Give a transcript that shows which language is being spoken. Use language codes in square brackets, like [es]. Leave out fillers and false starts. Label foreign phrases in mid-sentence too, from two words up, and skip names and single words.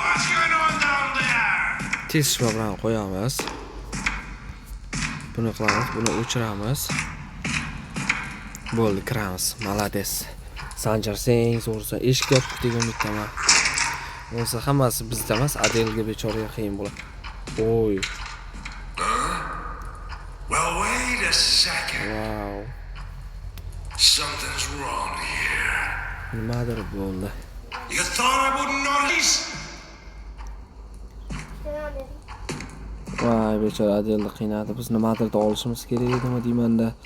[uz] Tez shvabrani qo'yamiz. Buni qilamiz, buni o'chiramiz. Bo'ldi, kiramiz. Malades. Sanjar sen zo'rsa eshik yopib degan umiddaman. Bo'lsa hammasi bizda emas, Adelga bechoraga qiyin bo'ladi. [en] Well, wait a second. Wow. Something's wrong here. [uz] Nimadir bo'ldi. [en] You thought I wouldn't notice? [uz] Voy, bechora Adelni qiynadi. Biz nimadir olishimiz kerak edimi deymanda.